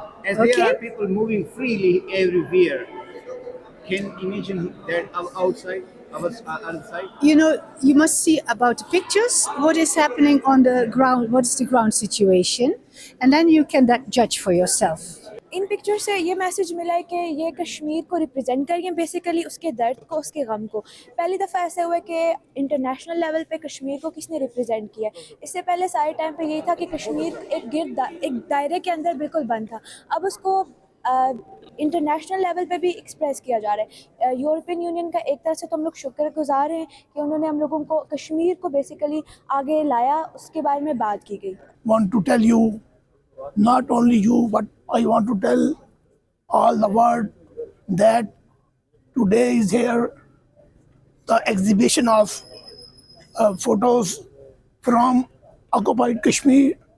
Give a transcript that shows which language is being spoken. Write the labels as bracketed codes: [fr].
[en] As there Okay. are people moving freely everywhere, can imagine that outside, our outside? You must see about the pictures, what is happening on the ground, what is the ground situation, and then you can judge for yourself. [hi] In picture से ये message मिला है कि ये कश्मीर को represent करिए, basically उसके दर्द को, उसके गम को। पहली दफ़ा ऐसा हुआ है कि इंटरनेशनल लेवल पे कश्मीर को किसने रिप्रेजेंट किया। इससे पहले सारे टाइम पे यही था कि कश्मीर एक दायरे के अंदर बिल्कुल बंद था। अब उसको इंटरनेशनल लेवल पे भी एक्सप्रेस किया जा रहा है। यूरोपियन यूनियन का एक तरह से तो हम लोग शुक्रगुजार हैं कि उन्होंने हम लोगों को कश्मीर को बेसिकली आगे लाया, उसके बारे में बात की गई। [en] Want to tell you, not only you, but I want to tell all the world that today is here the exhibition of photos from occupied Kashmir.